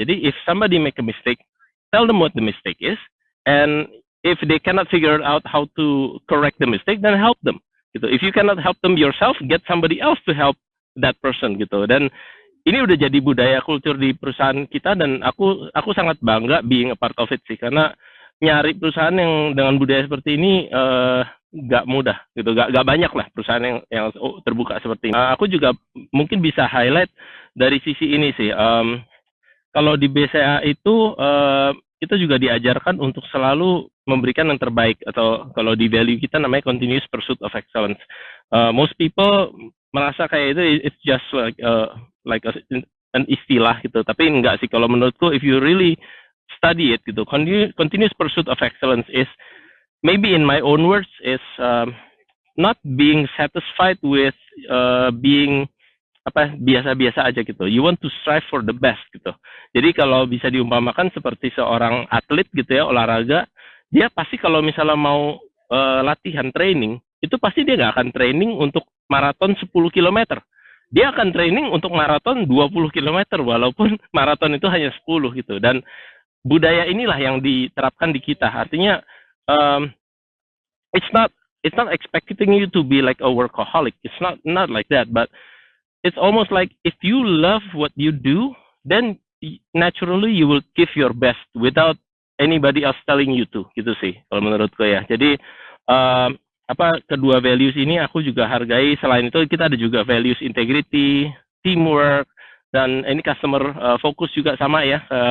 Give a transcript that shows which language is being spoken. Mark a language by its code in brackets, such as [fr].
[id] Jadi [en] if somebody make a mistake, tell them what the mistake is, and if they cannot figure out how to correct the mistake, then help them. Gitu. If you cannot help them yourself, get somebody else to help that person gitu. [id] Dan ini udah jadi budaya kultur di perusahaan kita, dan aku sangat bangga [en] being a part of it [id] sih, karena nyari perusahaan yang dengan budaya seperti ini nggak mudah gitu, nggak banyak lah perusahaan yang terbuka seperti ini. Aku juga mungkin bisa highlight dari sisi ini sih. Kalau di BCA itu kita juga diajarkan untuk selalu memberikan yang terbaik, atau kalau di value kita namanya continuous pursuit of excellence. [en] Most people [id] merasa kayak itu [en] it's just like an [id] istilah gitu, [en] tapi enggak sih. [id] Kalau menurutku, [en] if you really study it gitu, continuous pursuit of excellence is, maybe in my own words, is not being satisfied with being [id] biasa-biasa aja gitu. [en] You want to strive for the best gitu. [id] Jadi kalau bisa diumpamakan seperti seorang atlet gitu ya, olahraga, dia pasti kalau misalnya mau latihan training, itu pasti dia nggak akan training untuk maraton 10 km. Dia akan training untuk maraton 20 km, walaupun maraton itu hanya 10 gitu. Dan budaya inilah yang diterapkan di kita. Artinya, [en] it's not expecting you to be like a workaholic. It's not like that, but it's almost like if you love what you do, then naturally you will give your best without anybody else telling you to, [id] gitu sih kalau menurutku ya. Jadi kedua values ini aku juga hargai. Selain itu kita ada juga values integrity, teamwork, dan ini customer focus juga sama ya.